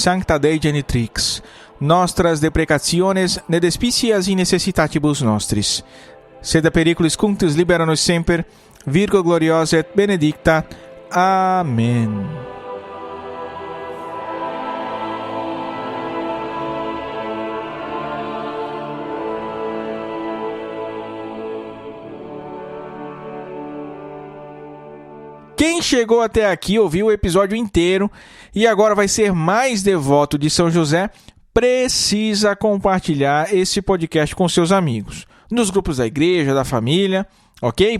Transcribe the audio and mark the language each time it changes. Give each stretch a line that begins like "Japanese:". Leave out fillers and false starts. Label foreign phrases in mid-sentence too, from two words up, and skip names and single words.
Latin: sancta Dei genitrix, nostras deprecationes ne despicias in necessitatibus nostris. Sed periculis cunctus libera nos semper, Virgo gloriosa et benedicta.
Portuguese: Amém. Quem chegou até aqui, ouviu o episódio inteiro e agora vai ser mais devoto de São José, precisa compartilhar esse podcast com seus amigos, nos grupos da igreja, da família, ok?